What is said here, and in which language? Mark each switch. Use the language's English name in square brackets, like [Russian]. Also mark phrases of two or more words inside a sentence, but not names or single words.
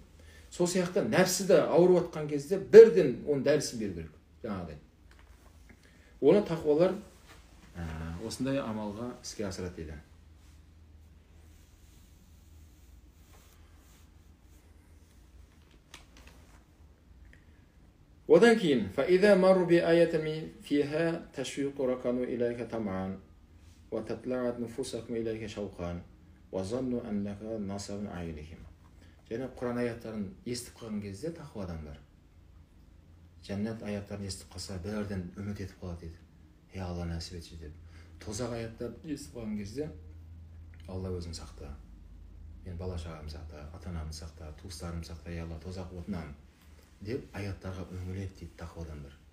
[Kazakh] Сол сияқты нәпсі де ауырып жатқан кезде бірден оның дәрісін беру керек. Жаңағыдай. Оны тақуалар осындай амалға іске асырады дейді. Одан кейін [Arabic] فَإِذَا مَرُّ بِآيَةٍ فِيهَا تَشْوِيقُ رَكَنُوا إِلَيْكَ طَمْعًا وَتَطْلَعَتْ نُفُوسَكُمْ إِلَيْكَ شَوْقًا وَظَنُّوا أَنَّكَ نَاصِرٌ أَعْيُنِهِمْ. [Kazakh] және Құран аяттарын естіп қалған кезде тақуа адамдар жәннат аяттарын естіп қалса бәрден үміт етіп қалады дейді. Алла нәсіп етші деп. Тозақ аяттарын естіп қалған кезде Алла өзің сақта. Мен бала шағамды сақта, ата-анамды сақта, туыстарымды сақта, Алла тозақ отынан деп аяттарға үңіледі дейді тақуа адамдар.